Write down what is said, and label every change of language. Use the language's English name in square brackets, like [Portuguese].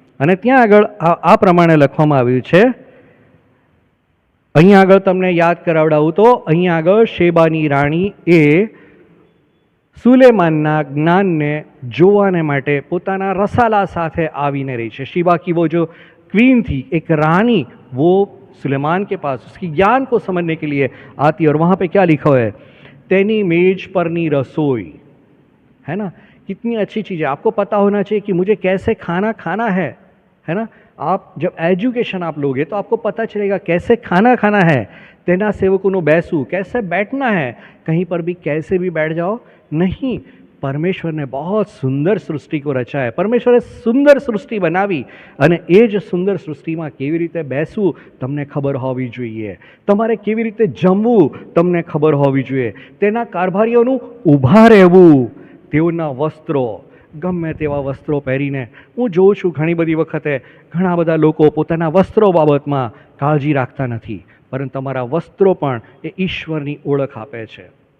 [Gujarati] અને ત્યાં આગળ આ પ્રમાણે લખવામાં આવ્યું છે. અહીંયા આગળ તમને યાદ કરાવડાવું તો અહીંયા આગળ શેબાની રાણી એ સુલેમાનના જ્ઞાનને જોવાને માટે પોતાના રસાલા સાથે આવીને રહી છે. [Hindi] શીबा की वो जो क्वीन थी, एक रानी, वो सुलेमान के पास उसकी ज्ञान को समझने के लिए आती है. और वहाँ पे क्या लिखा है, [Gujarati] तेनी मेज परनी रसोई, [Hindi] है ना. कितनी अच्छी चीज़ है. आपको पता होना चाहिए कि मुझे कैसे खाना खाना है. है ना। आप जब एजुकेशन आप लोगे तो आपको पता चलेगा कैसे खाना खाना है, [Gujarati] तेना सेवकों बैसू, [Hindi] कैसे बैठना है, कहीं पर भी कैसे भी बैठ जाओ नहीं। परमेश्वर ने बहुत सुंदर सृष्टि को रचा है, [Gujarati] परमेश्वरे सुंदर सृष्टि बनावी અને એ જ સુંદર સૃષ્ટિમાં કેવી રીતે બેસવું તમને ખબર હોવી જોઈએ, તમારે કેવી રીતે જમવું તમને ખબર હોવી જોઈએ, તેના કારભારીઓનું ઊભા રહેવું, તેઓના વસ્ત્રો ગમે તેવા વસ્ત્રો પહેરીને, હું જોઉં છું ઘણી બધી વખતે ઘણા બધા લોકો પોતાના વસ્ત્રો બાબતમાં કાળજી રાખતા નથી, પરંતુ તમારા વસ્ત્રો પણ એ ઈશ્વરની ઓળખ આપે છે।